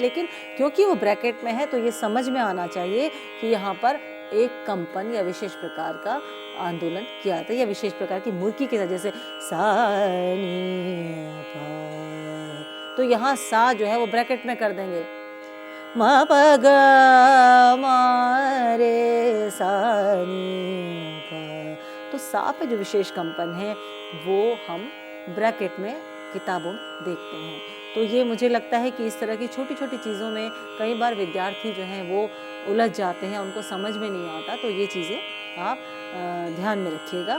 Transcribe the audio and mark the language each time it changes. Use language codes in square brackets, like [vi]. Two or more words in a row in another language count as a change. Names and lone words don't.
[hi] लेकिन क्योंकि वो ब्रैकेट में है तो ये समझ में आना चाहिए कि यहाँ पर एक कंपन या विशेष प्रकार का आंदोलन किया जाता है या विशेष प्रकार की मुर्की के साथ, जैसे सा नी पा, तो यहाँ सा जो है वो ब्रैकेट में कर देंगे। म प ग म रे सा नी प, तो सा पे जो विशेष कंपन है वो हम ब्रैकेट में किताबों में देखते हैं। तो ये मुझे लगता है कि इस तरह की छोटी छोटी चीज़ों में कई बार विद्यार्थी जो हैं वो उलझ जाते हैं, उनको समझ में नहीं आता, तो ये चीज़ें आप ध्यान में रखिएगा।